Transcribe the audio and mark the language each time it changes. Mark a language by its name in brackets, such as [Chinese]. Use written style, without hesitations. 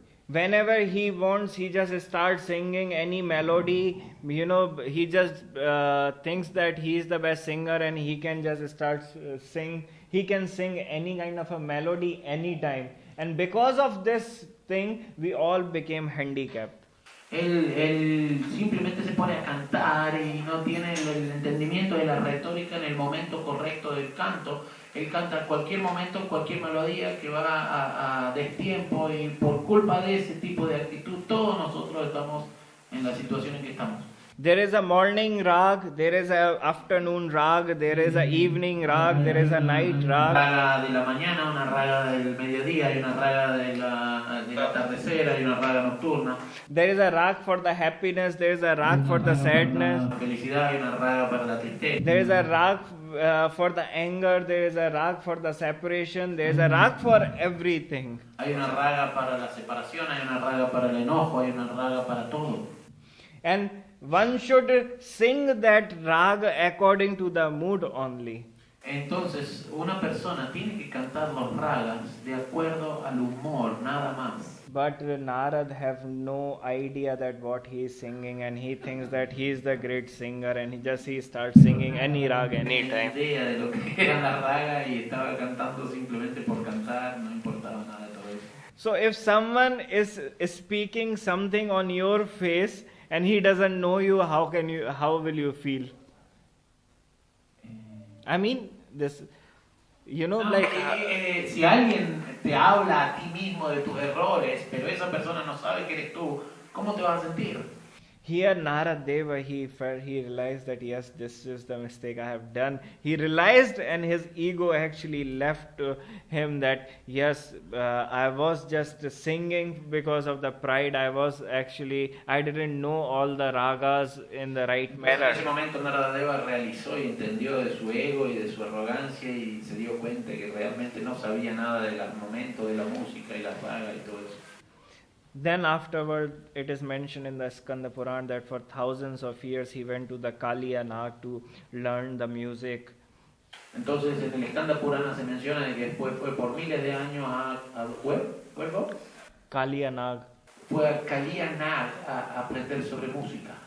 [English] Whenever he wants, he just starts singing any melody. He just thinks that he is the best singer and he can just start sing. He can sing any kind of a melody anytime. And because of this thing, we all became handicapped. [Spanish] Él simplemente se pone a cantar y no tiene el entendimiento de la retórica en el momento correcto del canto. Él canta en cualquier momento, cualquier melodía que va a destiempo, y por culpa de ese tipo de actitud todos nosotros estamos en la situación en que estamos. [English] There is a morning rag, there is a afternoon rag, there is a evening rag, there is a night rag. [Spanish] Una raga de la mañana, una raga del mediodía, y una raga del atardecer, y una raga nocturna. [English] There is a rag for the happiness, there is a rag for the sadness. [Spanish] Felicidad, y una raga para la tristeza. [English] There is a rag for the anger, there is a rag for the separation, there is a rag for everything. [Spanish] Hay una raga para la separación, hay una raga para el enojo, hay una raga para todo. [English] And one should sing that rag according to the mood only. [Spanish] Entonces, una persona tiene que cantar los ragas de acuerdo al humor, nada más. [English] But Narad have no idea that what he is singing, and he thinks that he is the great singer, and he starts singing any rag anytime. [Spanish] No tenía idea de lo que era la raga y estaba cantando simplemente por cantar, no importaba nada de todo eso. [English] So if someone is speaking something on your face and he doesn't know you, how will you feel? I mean, this, [Spanish] si alguien te habla a ti mismo de tus errores, pero esa persona no sabe que eres tú, ¿cómo te vas a sentir? [English] Here Naradev, he realized that yes, this is the mistake I have done. He realized, and his ego actually left him, that yes, I was just singing because of the pride. I didn't know all the ragas in the right manner. [Spanish] En ese momento Naradev realizó y entendió de su ego y de su arrogancia y se dio cuenta que realmente no sabía nada del armamento, de la música y las ragas y todo eso. [English] Then afterward, it is mentioned in the Skanda Puran that for thousands of years he went to the Kaliya Nag to learn the music. [Spanish] Entonces en el Skanda Purana se menciona de que después fue por miles de años a ¿cuál? Kaliya Nag. Fue a Kaliya Nag a aprender sobre música.